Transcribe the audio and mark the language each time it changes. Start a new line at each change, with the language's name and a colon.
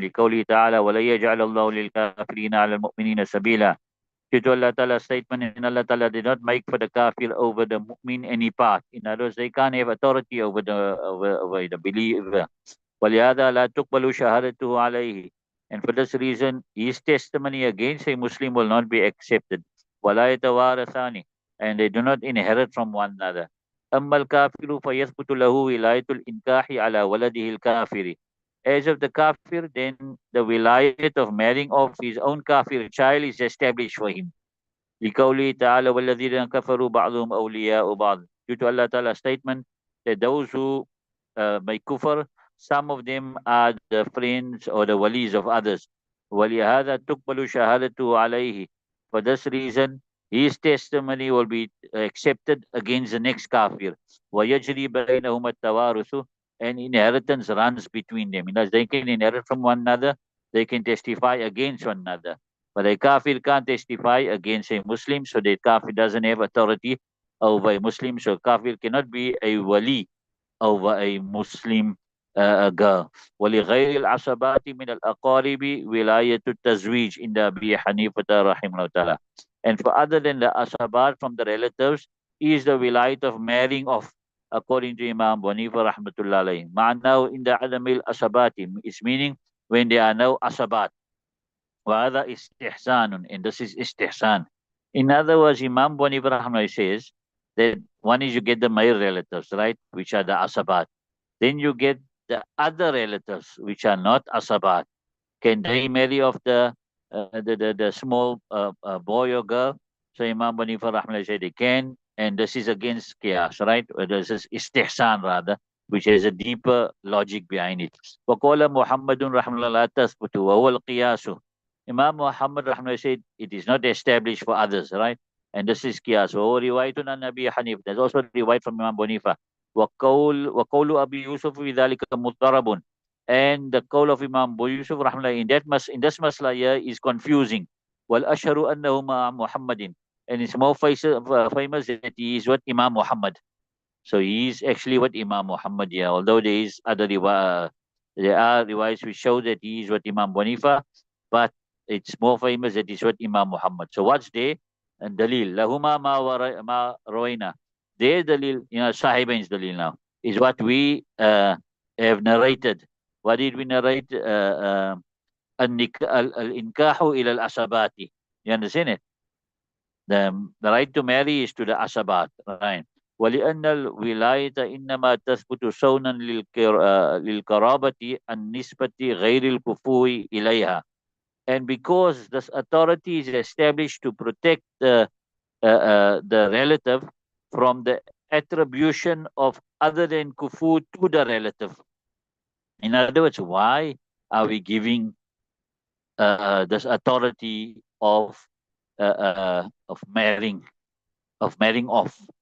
Arabic: Liqawli ta'ala, وَلَا يَجْعَلَ اللَّهُ لِلْكَافِرِينَ عَلَى الْمُؤْمِنِينَ سَبِيلًا.
English: Due to Allah Ta'ala's statement, and Allah Ta'ala did not make for the kafir over the mu'min any part. In other words, they can't have authority over the believer.
Arabic: وَلِهَذَا لَا تُقْبَلُ شَهَادَتُهُ عَلَيْهِ.
English: And for this reason, his testimony against a Muslim will not be accepted.
Arabic: وَلَا يَتَوَارَثَانِ.
English: And they do not inherit from one another.
Arabic: أما الكافر فيثبت له ولاية الإنكاح على ولده الكافر.
English: As of the kafir, then the wilayat of marrying off his own kafir child is established for him.
Arabic: لقوله تعالى والذين كفروا بعضهم أولياء بعض.
English: Due to Allah Ta'ala's statement that those who make kufr, some of them are the friends or the walis of others.
Arabic: ولهذا تقبل شهادته عليه.
English: For this reason, his testimony will be accepted against the next kafir.
Arabic: ويجري بينهما التوارث.
English: And inheritance runs between them. Because they can inherit from one another, they can testify against one another. But a kafir can't testify against a Muslim, so the kafir doesn't have authority over a Muslim. So kafir cannot be a wali over a Muslim girl.
Arabic: ولغير العصبات من الأقارب ولاية التزويج عند أبي حنيفة رحمه الله تعالى.
English: And for other than the asabat from the relatives is the wilayat of marrying off, according to Imam Abu Hanifa rahmatullah alayhi. Ma'nahu in the adamil asabati is meaning when there are no asabat.
Arabic: وهذا استحسان,
English: and this is istihsan. In other words, Imam Abu Hanifa rahmatullah says that one is you get the male relatives, right, which are the asabat. Then you get the other relatives, which are not asabat. Can they marry off the small boy or girl? So Imam Abu Hanifa rahmatullah said they can, and this is against qiyas, right? Or this is istihsan rather, which has a deeper logic behind it.
Arabic: وقال محمد رحمه الله لا تثبت وهو القياس.
English: Imam Muhammad rahmatullah said it is not established for others, right? And this is qiyas.
Arabic: وهو رواية عن أبي حنيفة.
English: There's also a riwayat from Imam Abu Hanifa.
Arabic: وقول أبي يوسف في ذلك مضطرب.
English: And the call of Imam Abu Yusuf rahmatullah in this masla here is confusing.
Arabic: وَالْأَشْهَرُ أَنَّهُ مَعَ مُحَمَّدٍ.
English: And it's more famous that he is what Imam Muhammad. So he is actually what Imam Muhammad here. Although there is other there are riwayats which show that he is what Imam Abu Hanifa, but it's more famous that is what Imam Muhammad. So what's there? And dalil.
Arabic: Lahuma ma rawayna.
English: Their dalil, Sahibain's dalil now, is what we have narrated. What did we narrate?
Arabic: Al-inkahu ila al-asabati.
English: You understand it? The right to marry is to the asabat, right?
Arabic: ولأن الولاية إنما تثبت صونا للقرابة النسبة غير الكفو إليها.
English: And because this authority is established to protect the relative from the attribution of other than kufu to the relative. In other words, why are we giving this authority of marrying off?